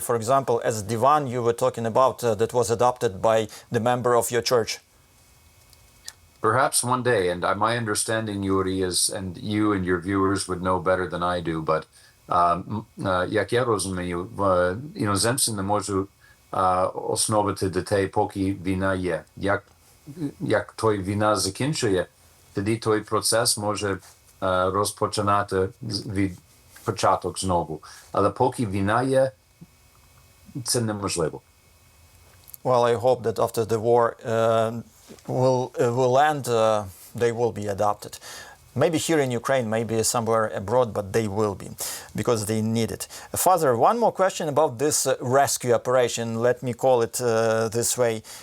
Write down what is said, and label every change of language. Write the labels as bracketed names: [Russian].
[English] For example, as Divan you were talking about, that was adopted by the member of your church. Perhaps one day, and my understanding, Yuri, is, and you and your viewers would know better than I do, but [Ukrainian] як я розумію, іноземці не можуть основати дітей, поки війна є. Як той війна закінчує, тоді той процес може розпочинати від початок знову. Але поки війна є, це неможливо. [English] Well, I hope that after the war will end, they will be adopted. Maybe here in Ukraine, maybe somewhere abroad, but they will be, because they need it. Father, one more question about this rescue operation, let me call it this way.